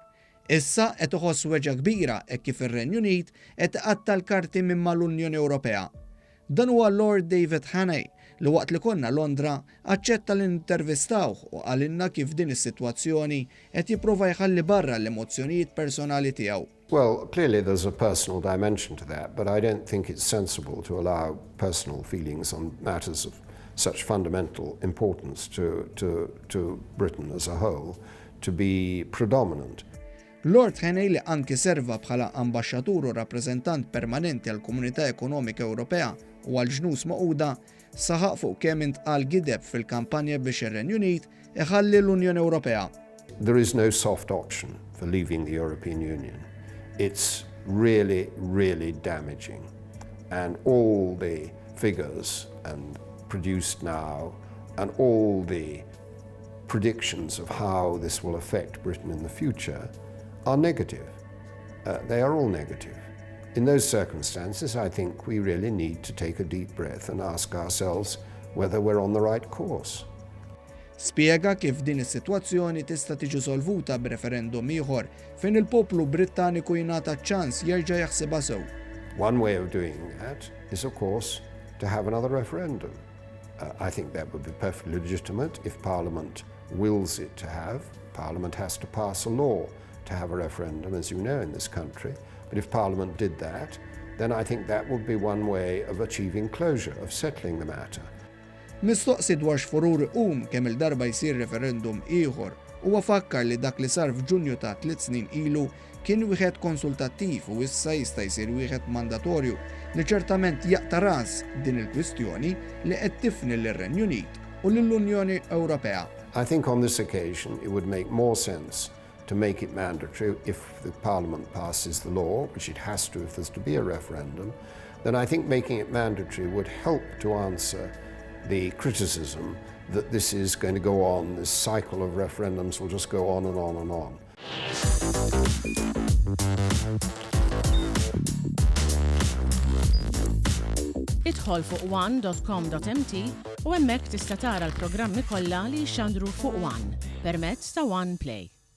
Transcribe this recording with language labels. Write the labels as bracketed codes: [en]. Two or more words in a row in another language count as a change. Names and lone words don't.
[mt] Issa qed iħoss weġa kbira hekk kif ir-Renju Unit qed iqatta l-karti minn mal-Unjoni Ewropea. Dan huwa Lord David Haney li waqt li konna Londra aċċetta li nintervistawh u qalilna kif din is-sitwazzjoni qed jipprova jħalli barra l-emozzjonijiet personali tiegħu. [en] Well, clearly there's a personal dimension to that, but I don't think it's sensible to allow personal feelings on matters of such fundamental importance to Britain as a whole to be predominant. [mt] Lord Haney li anki serva bħala ambaxxatur u rappreżentant permanenti għall Komunità Ekonomika Ewropea u għall-Ġnus Magħquda saħaq fuq kemm intqal gideb fil-kampanja biex ir-Renju Unit iħalli l-Unjoni Ewropea. [en] There is no soft option for leaving the European Union. It's really, really damaging. And all the figures produced now and all the predictions of how this will affect Britain in the future are negative. They are all negative. In those circumstances, I think we really need to take a deep breath and ask ourselves whether we're on the right course. [mt] Spjega kif din is-sitwazzjoni tista' tiġi solvuta b'referendum ieħor fejn il-poplu Brittaniku jingħata ċans jerġa' jaħsibha sew. [en] One way of doing that is, of course, to have another referendum. I think that would be perfectly legitimate if Parliament wills it to have. Parliament has to pass a law to have a referendum, as you know, in this country. But if Parliament did that, then I think that would be one way of achieving closure, of settling the matter. [mt] Mistoqsi dwar x'furur iqum kemm il-darba jsir referendum ieħor huwa fakkar li dak li sar f'Ġunju ta' 3 snin ilu kien wieħed konsultattiv u issa jista' jsir wieħed mandatorju li ċertament jaqta' ras din il-kwistjoni li qed tifni lir-Renju Unit u lill-Unjoni Ewropea. [en] I think on this occasion it would make more sense to make it mandatory if the Parliament passes the law, which it has to if there's to be a referendum, then I think making it mandatory would help to answer the criticism that this is going to go on, this cycle of referendums will just go on and on and on. [mt] Idħol fuq one.com.mt u hemmhekk tista' tara l-programmi kollha li jxandru fuq One permezz ta' One Play.